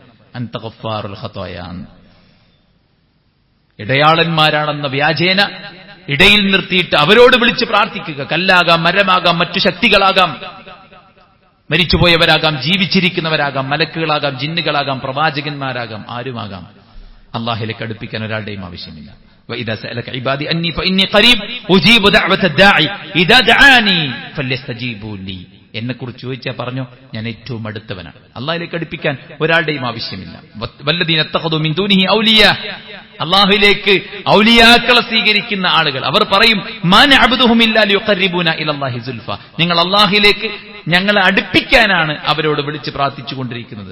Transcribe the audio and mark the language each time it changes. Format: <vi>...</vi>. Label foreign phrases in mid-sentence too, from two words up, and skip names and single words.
<ar>أنت غفار الخطايا,</ar> <ml>ഇടയാളന്മാരാണെന്ന വ്യാജേന ഇടയിൽ നിർത്തിയിട്ട് അവരോട് വിളിച്ച് പ്രാർത്ഥിക്കുക. കല്ലാകാം, മരമാകാം, മറ്റു ശക്തികളാകാം, മരിച്ചുപോയവരാകാം, ജീവിച്ചിരിക്കുന്നവരാകാം, മലക്കുകളാകാം, ജിന്നുകളാകാം, പ്രവാചകന്മാരാകാം, ആരുമാകാം. അള്ളാഹിലേക്ക് അടുപ്പിക്കാൻ ഒരാളുടെയും ആവശ്യമില്ല.</ml> <ar>وإذا سألك عبادي أني فإني قريب أجيب دعوة الداعي إذا دعاني فليستجيبوا لي,</ar> <ml>എന്നെക്കുറിച്ച് ചോദിച്ചാൽ പറഞ്ഞോ, ഞാൻ ഏറ്റവും അടുത്തവനാണ്. അള്ളാഹിലേക്ക് അടുപ്പിക്കാൻ ഒരാളുടെയും ആവശ്യമില്ല.</ml> <ar>والذين اتخذوا من دونه أولياء,</ar> <ml>അള്ളാഹുവിലേക്ക് ഔലിയാക്കളെ സ്വീകരിക്കുന്ന ആളുകൾ അവർ പറയും,</ml> <ar>ما نعبدهم إلا ليقربونا إلى الله زلفى,</ar> <ml>നിങ്ങൾ അള്ളാഹുവിലേക്ക് ഞങ്ങളെ അടുപ്പിക്കാനാണ് അവരോട് വിളിച്ച് പ്രാർത്ഥിച്ചുകൊണ്ടിരിക്കുന്നത്.</ml>